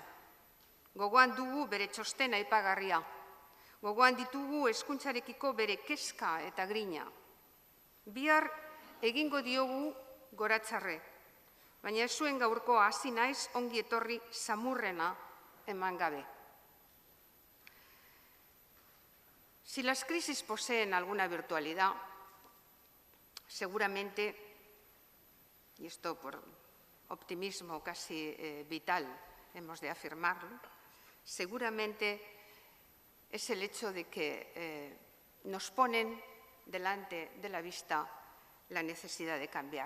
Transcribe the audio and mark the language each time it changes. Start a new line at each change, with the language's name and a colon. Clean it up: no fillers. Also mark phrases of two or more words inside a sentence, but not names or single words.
Basque: Gogoan dugu bere txosten aipagarria. Gogoan ditugu hezkuntzarekiko bere kezka eta grina. Bihar egingo diogu goratzarre, baina ez zuen gaurkoa hasi naiz ongi etorri samurrena eman gabe.
Spanish: Si las crisis poseen alguna virtualidad, seguramente, y esto por optimismo casi vital hemos de afirmarlo, seguramente es el hecho de que nos ponen delante de la vista la necesidad de cambiar.